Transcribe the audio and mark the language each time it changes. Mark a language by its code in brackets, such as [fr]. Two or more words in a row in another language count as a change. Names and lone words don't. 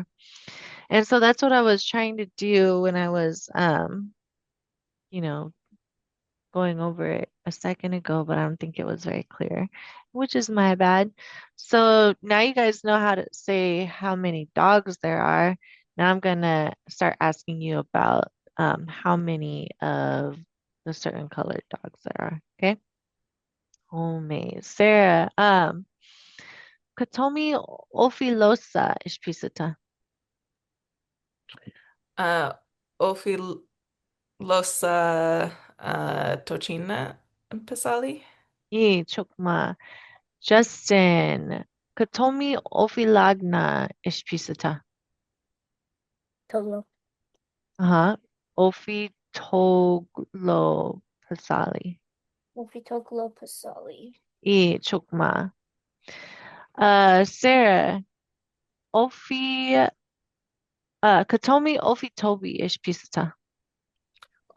[en] And so that's what I was trying to do when I was, you know, going over it a second ago, but I don't think it was very clear, which is my bad. So now you guys know how to say how many dogs there are. Now I'm gonna start asking you about how many of the certain colored dogs there are. Okay. Homemade. Sarah, [cic] Katomi Ofilosa Ishpisata. Ofi losa tochina pasali. Ye Chokma. Justin, Katomi Ofilagna Ishpisata. Toglo. Uh-huh. Ofi Toglo Pasali. Ofi Toglo pasali. E Chokma. Sarah, Ofi Katomi Ofi Tobi Ishpisata.